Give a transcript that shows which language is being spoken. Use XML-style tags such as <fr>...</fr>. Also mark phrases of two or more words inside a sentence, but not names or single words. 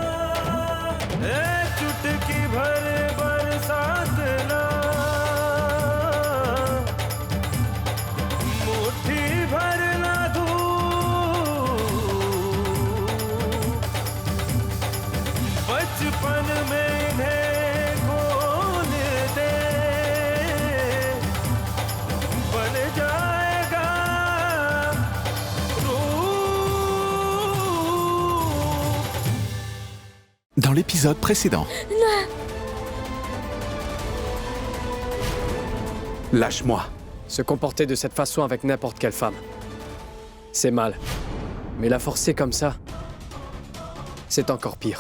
<hi>चुटकी भर बरसात ना, मुट्ठी भर ना धूप, बचपन में इन्हें खोल दे, बन जाएगा रूप।</hi> <fr>Dans l'épisode précédent. Lâche-moi. Se comporter de cette façon avec n'importe quelle femme, c'est mal. Mais la forcer comme ça, c'est encore pire.</fr>